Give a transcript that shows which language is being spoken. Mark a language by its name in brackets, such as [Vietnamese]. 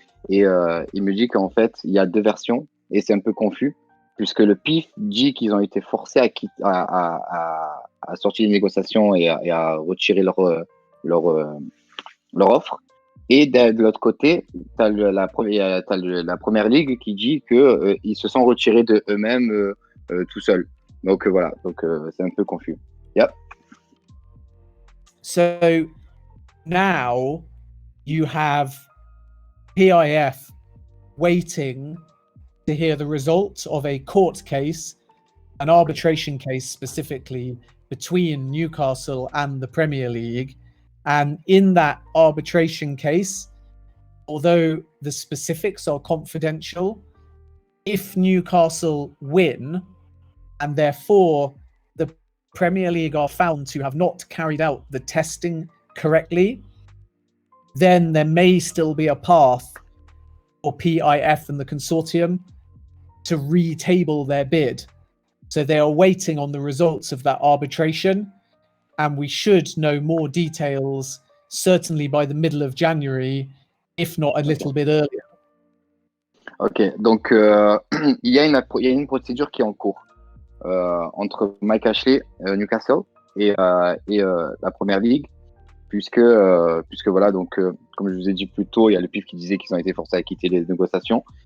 [French] Et il me dit qu'en fait, il y a deux versions et c'est un peu confus, puisque le PIF dit qu'ils ont été forcés à sortir des négociations et à retirer leur offre. Et de l'autre côté, tu as la Première Ligue qui dit qu'ils se sont retirés de eux-mêmes tout seuls. Donc voilà, c'est un peu confus. [English] Yep. So now you have PIF waiting to hear the results of a court case, an arbitration case specifically between Newcastle and the Premier League. And in that arbitration case, although the specifics are confidential, if Newcastle win, and therefore the Premier League are found to have not carried out the testing correctly, then there may still be a path for PIF and the consortium to retable their bid. So they are waiting on the results of that arbitration, and we should know more details certainly by the middle of January, if not a little bit earlier. [French] Ok, donc il y a une procédure qui est en cours entre Mike Ashley, Newcastle et la Première Ligue, puisque voilà, donc comme je vous ai dit plus tôt, il y a le PIF qui disait qu'ils ont été forcés à quitter les négociations,